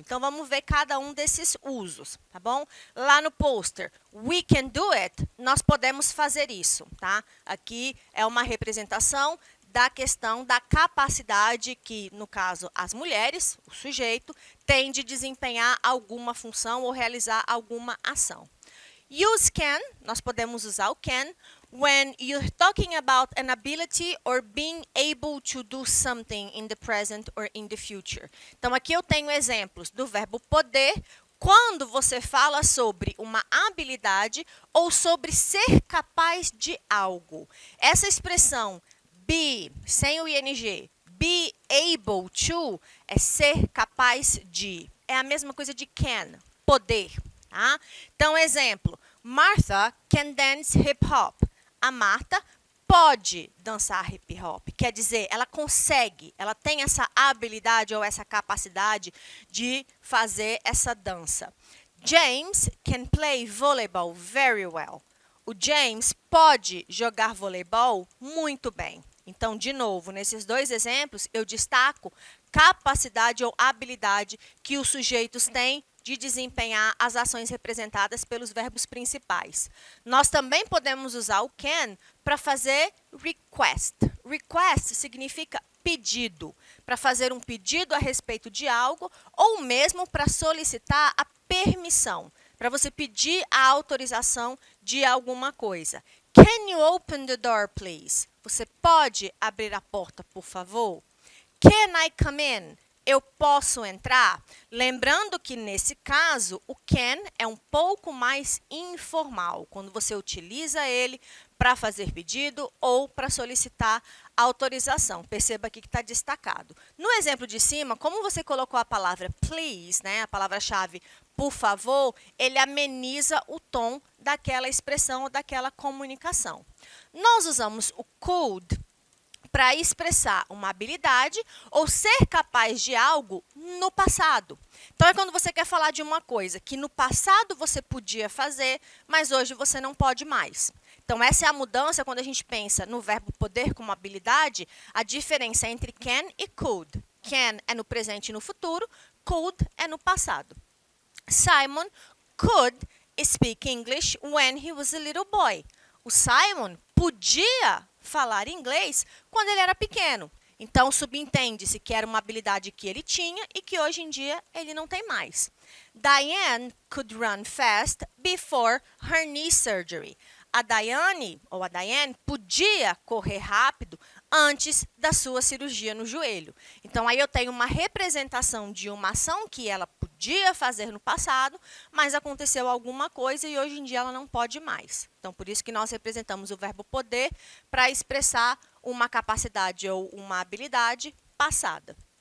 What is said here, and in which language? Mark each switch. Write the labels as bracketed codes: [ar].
[pt] Então, vamos ver cada um desses usos, tá bom? Lá no pôster, [en] we can do it, [pt] nós podemos fazer isso, tá? Aqui é uma representação da questão da capacidade que, no caso, as mulheres, o sujeito, tem de desempenhar alguma função ou realizar alguma ação. [en] Use can, [pt] nós podemos usar o can, [en] when you're talking about an ability or being able to do something in the present or in the future. [pt] Então, aqui eu tenho exemplos do verbo poder, quando você fala sobre uma habilidade ou sobre ser capaz de algo. Essa expressão be, sem o ing, be able to, é ser capaz de. É a mesma coisa de can, poder. Tá? Então, exemplo, [en] Martha can dance hip hop. [pt] A Marta pode dançar hip hop. Quer dizer, ela consegue, ela tem essa habilidade ou essa capacidade de fazer essa dança. [en] James can play volleyball very well. [pt] O James pode jogar voleibol muito bem. Então, de novo, nesses 2 exemplos, eu destaco capacidade ou habilidade que os sujeitos têm de desempenhar as ações representadas pelos verbos principais. Nós também podemos usar o can para fazer request. Request significa pedido, para fazer um pedido a respeito de algo ou mesmo para solicitar a permissão, para você pedir a autorização de alguma coisa. [en] Can you open the door, please? [pt] Você pode abrir a porta, por favor? [en] Can I come in? [pt] Eu posso entrar? Lembrando que, nesse caso, o can é um pouco mais informal, quando você utiliza ele para fazer pedido ou para solicitar autorização. Perceba aqui que está destacado. No exemplo de cima, como você colocou a palavra please, né, a palavra-chave por favor, ele ameniza o tom daquela expressão ou daquela comunicação. Nós usamos o could para expressar uma habilidade ou ser capaz de algo no passado. Então, é quando você quer falar de uma coisa que no passado você podia fazer, mas hoje você não pode mais. Então, essa é a mudança quando a gente pensa no verbo poder como habilidade, a diferença entre can e could. Can é no presente e no futuro. Could é no passado. [en] Simon could speak English when he was a little boy. [pt] O Simon podia falar inglês quando ele era pequeno. Então, subentende-se que era uma habilidade que ele tinha e que hoje em dia ele não tem mais. [en] Diane could run fast before her knee surgery. [pt] A Diane podia correr rápido antes da sua cirurgia no joelho. Então, aí eu tenho uma representação de uma ação que ela podia fazer no passado, mas aconteceu alguma coisa e hoje em dia ela não pode mais. Então, por isso que nós representamos o verbo poder para expressar uma capacidade ou uma habilidade passada.